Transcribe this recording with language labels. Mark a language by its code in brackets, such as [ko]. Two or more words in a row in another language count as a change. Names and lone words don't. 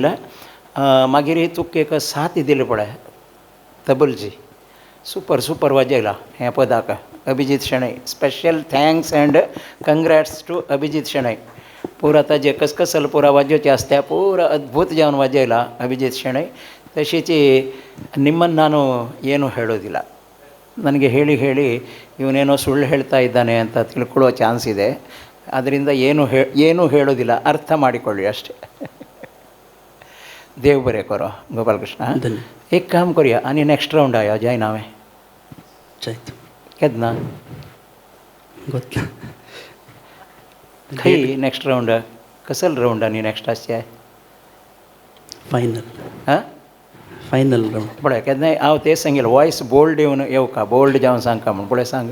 [kok] मागीर तुका एक साथ दिली पळय तबलजी [en] super super [kok] वाजयला हें पदाक अभिजीत शेणै. [en] Special thanks and congrats to अभिजीत शेणै. [kok] पुरा ताजे कसकसल पुरा वाजोवचें आसता पुरा अद्भुत जावन वाजयला ಅಭಿಜಿತ್ ಶೆಣೈ. [kn] ತಶೀಚಿ ನಿಮ್ಮನ್ನು ನಾನು ಏನು ಹೇಳೋದಿಲ್ಲ, ನನಗೆ ಹೇಳಿ ಹೇಳಿ ಇವನೇನೋ ಸುಳ್ಳು ಹೇಳ್ತಾ ಇದ್ದಾನೆ ಅಂತ ತಿಳ್ಕೊಳ್ಳೋ ಚಾನ್ಸ್ ಇದೆ. ಅದರಿಂದ ಏನೂ ಹೇಳೋದಿಲ್ಲ, ಅರ್ಥ ಮಾಡಿಕೊಳ್ಳಿ ಅಷ್ಟೇ. [kok] देव बरें करो गोपाल कृष्ण. एक काम करूया आनी [en] next round [kok] आया जायना हांवें जायत केन्ना गोतला खंय [en] next round [kok] कसल राउंड आनी नेक्स्ट आसचें फायनल हां [en] final round [kok] पळय केन्नाय हांव तें सांगिल्लें [en] voice bold [kok] येवन येवका बोल्ड जावन सांगका म्हणून पळय सांग